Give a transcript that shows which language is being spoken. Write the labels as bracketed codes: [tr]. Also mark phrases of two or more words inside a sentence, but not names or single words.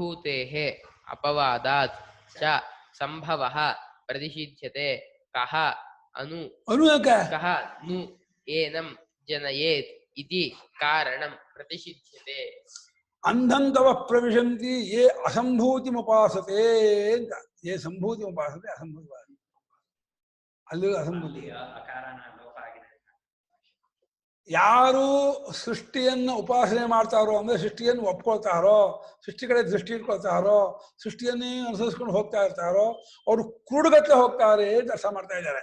[sa] ಸಂಭೂतेಃ ಅಪವಾದಾತ್ ಚ ಸಂಭವಃ ಪ್ರತಿಷಿಧ್ಯತೆ ಕಹ ಅನು ಕಹ ನು ಏನಂ ಜನಯೇತ್ ಇತಿ ಕಾರಣಂ ಪ್ರತಿಷಿಧ್ಯತೆ. ಅಂಧಂತವ ಪ್ರವಿಶಂತಿ ಯೇ ಅಸಂಭೂತಿಮುಪಾಸತೆ ಅಂತ. ಯೇ ಸಂಭೂತಿಮುಪಾಸತೆ ಅಸಂಭೂತಿ, ಅಲ್ಲಿ ಅಸಂಭೂತಿ. [kn] ಯಾರು ಸೃಷ್ಟಿಯನ್ನು ಉಪಾಸನೆ ಮಾಡ್ತಾರೋ ಅಂದ್ರೆ ಸೃಷ್ಟಿಯನ್ನು ಒಪ್ಕೊಳ್ತಾರೋ, ಸೃಷ್ಟಿ ಕಡೆ ದೃಷ್ಟಿ ಇಟ್ಕೊಳ್ತಾರೋ, ಸೃಷ್ಟಿಯನ್ನೇ ಅನುಸರಿಸ್ಕೊಂಡು ಹೋಗ್ತಾ ಇರ್ತಾರೋ ಅವರು ಕುರುಡುಗಟ್ಟಲೆ ಹೋಗ್ತಾರೆ ಅಂತ ಅರ್ಥ ಮಾಡ್ತಾ ಇದ್ದಾರೆ.